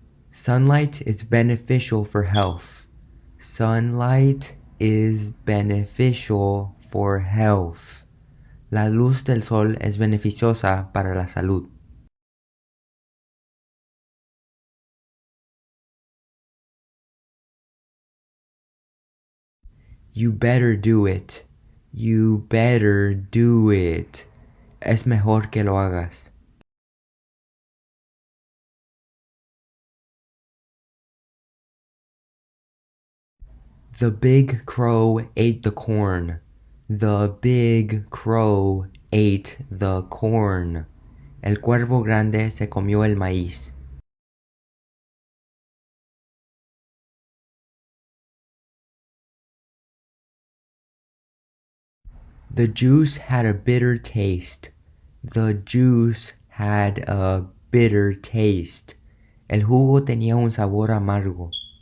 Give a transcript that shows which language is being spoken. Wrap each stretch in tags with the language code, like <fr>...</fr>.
<en>Sunlight is beneficial for health. Sunlight is beneficial for health.</en> <es>La luz del sol es beneficiosa para la salud.</es> <en>You better do it. You better do it.</en> <es>Es mejor que lo hagas.</es> <en>The big crow ate the corn. The big crow ate the corn.</en> <es>El cuervo grande se comió el maíz.</es> <en>The juice had a bitter taste. The juice had a bitter taste.</en> <es>El jugo tenía un sabor amargo.</es>